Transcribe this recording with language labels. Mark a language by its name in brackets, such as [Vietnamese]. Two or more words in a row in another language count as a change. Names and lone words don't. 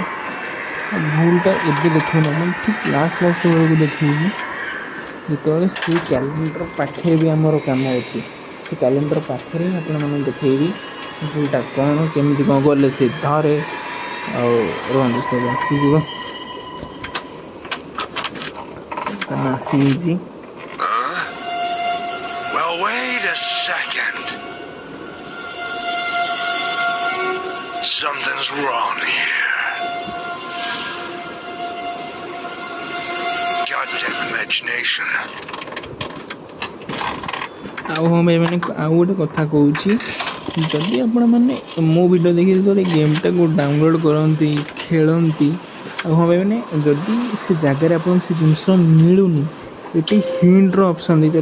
[Odia] ଭୁଲଟା ଏବେ ଦେଖେଇନି, ମାନେ ଠିକ୍ ଲାଷ୍ଟ ବେଳକୁ ଦେଖେଇବି, ଯେତେବେଳେ ସେ କ୍ୟାଲେଣ୍ଡର ପାଖରେ ବି ଆମର କାମ ଅଛି। ସେ କ୍ୟାଲେଣ୍ଡର ପାଖରେ ହିଁ ଆପଣମାନଙ୍କୁ ଦେଖେଇବି ଭୁଲଟା କ'ଣ, କେମିତି କ'ଣ ଗଲେ ସେ ଧରେ। ଆଉ ରୁହନ୍ତୁ, ସେ ଆସିଯିବ। ବର୍ତ୍ତମାନ ଆସିଯାଇଛି। [English] Wait a second. Something's wrong here. Goddamn imagination. [Odia] ଆଉ ହଁ ଭାଇ ମାନେ ଆଉ ଗୋଟେ କଥା କହୁଛି, ଯଦି ଆପଣମାନେ ମୋ ଭିଡ଼ିଓ ଦେଖି ଯେତେବେଳେ ଗେମ୍ଟାକୁ ଡାଉନଲୋଡ଼୍ କରନ୍ତି, ଖେଳନ୍ତି, ଆଉ ହଁ ଭାଇ ମାନେ ଯଦି ସେ ଜାଗାରେ ଆପଣଙ୍କୁ ସେ ଜିନିଷ ମିଳୁନି, ଏଠି ହିଣ୍ଟର ଅପସନ୍ ଦେଇଛି।